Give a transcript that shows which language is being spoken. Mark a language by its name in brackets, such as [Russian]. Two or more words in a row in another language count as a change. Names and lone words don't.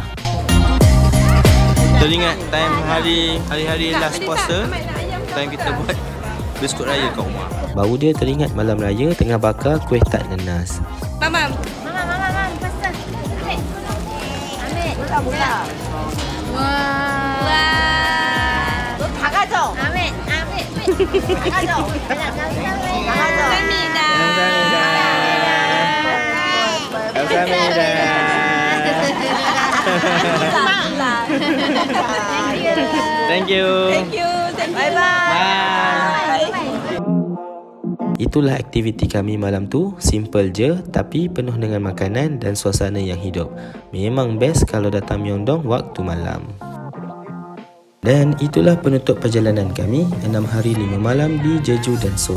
[Malay] Teringat time hari-hari last puasa, time kita buat biskut raya kat rumah. Bau dia teringat malam raya tengah bakar kuih tak nenas. Mama, faster. Ambil. Buka. Wah. [Korean] 다 가져. [Malay] Ambil. [Korean] 다 가져. Kamsahamnida. [English] Thank you. Bye bye. [Malay] Itulah aktiviti kami malam tu. Simple je tapi penuh dengan makanan dan suasana yang hidup. Memang best kalau datang Myeongdong waktu malam. Dan itulah penutup perjalanan kami 6 hari 5 malam di Jeju dan Seoul.